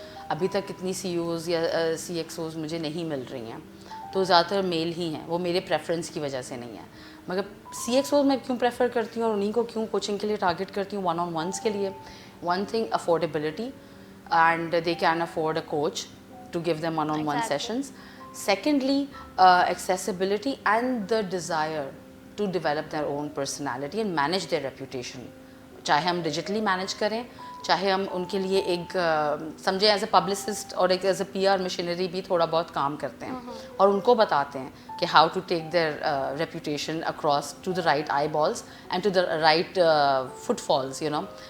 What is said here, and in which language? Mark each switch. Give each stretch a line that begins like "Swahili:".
Urdu: ابھی تک اتنی سی اوز یا سی ایکس اوز مجھے نہیں مل رہی ہیں, تو زیادہ تر میل ہی ہیں. وہ میرے پریفرنس کی وجہ سے نہیں ہے. مگر سی ایکس اوز میں کیوں پریفر کرتی ہوں اور انہیں کو کیوں کوچنگ کے لیے ٹارگیٹ کرتی ہوں ون آن ونس کے لیے.
English: One thing, affordability, and they can afford a coach to give them one-on-one sessions. Secondly, accessibility and the desire to develop their own personality and manage their reputation.
Urdu: چاہے ہم digitally manage کریں, چاہے ہم ان کے لیے ایک سمجھیں ایز اے پبلسسٹ اور ایک as a P R machinery بھی تھوڑا بہت کام کرتے ہیں اور ان کو بتاتے ہیں کہ
English: how to take their reputation across to the right eyeballs and to the right footfalls,
Urdu: you know.